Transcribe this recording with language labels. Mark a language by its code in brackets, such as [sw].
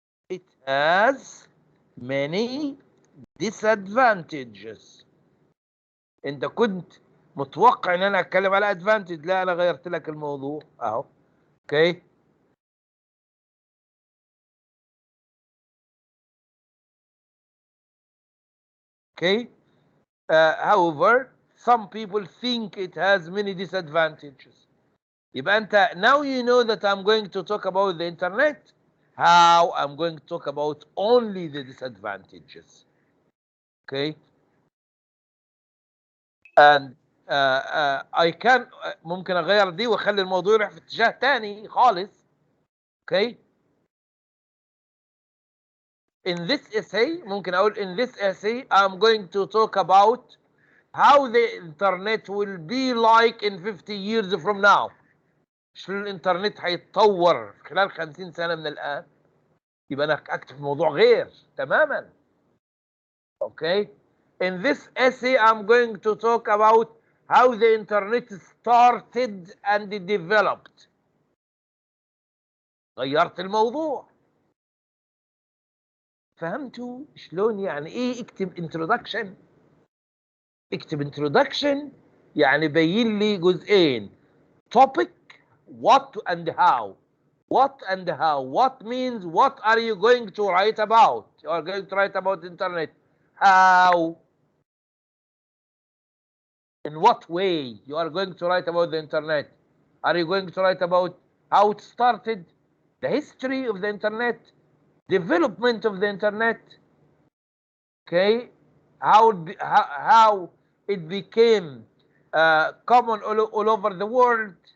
[en] it has many disadvantages. [ar] انت كنت متوقع ان انا اتكلم على advantage، لا انا غيرت لك الموضوع اهو. اوكي. [en] Okay. However, some people think it has many disadvantages. [ar] يبقى انت [en] now you know that I'm going to talk about the internet. How I'm going to talk about only the disadvantages. Okay. And I can [ar] ممكن اغير دي واخلي الموضوع يروح في اتجاه تاني خالص. [en] Okay. In this essay [ar] ممكن اقول [en] in this essay I'm going to talk about how the internet will be like in 50 years from now. [ar] شلون الانترنت هيتطور خلال 50 سنة من الآن. يبقى أنا أكتب موضوع غير تماما. [en] Okay. In this essay I'm going to talk about how the internet started and developed. [ar] غيرت الموضوع. فهمتوا شلون يعني ايه اكتب introduction؟ اكتب introduction يعني بين لي جزئين. [en] Topic, what and how. What and how. What means what are you going to write about? You are going to write about internet. How? In what way you are going to write about the internet? Are you going to write about how it started, the history of the internet, development of the internet, okay, how it became common all over the world?